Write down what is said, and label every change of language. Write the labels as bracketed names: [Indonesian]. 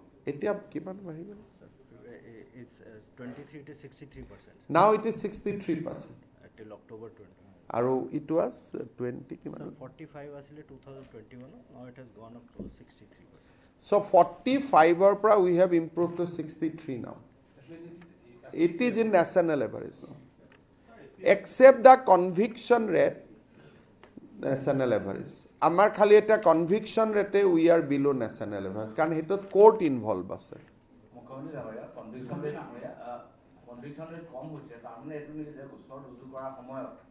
[Assamese] এতিয়া কিমান বাঢ়ি গ'ল? [English] It's 23 to 63%. Now it is 63%. Till October 20. [Assamese] আৰু [English] it was 20 [Assamese] কিমান? [English] 45 [Assamese] আসলে [English] 2021. Now it has gone up to 63%. So 45 [Assamese] পৰা [English] we have improved to 63 now. It is in national average now. Except the conviction rate, national average. [Assamese] আমাৰ খালি এটা [English] conviction rate we are below national average. [Assamese] কাৰণ হেতত [English] court involved [Assamese] আছে. মুখ্যমন্ত্ৰী ডাঙৰীয়া conviction rate কম হৈছে তাৰমানে এইটো নেকি যে গোচৰ ৰুজু কৰাৰ সময়ত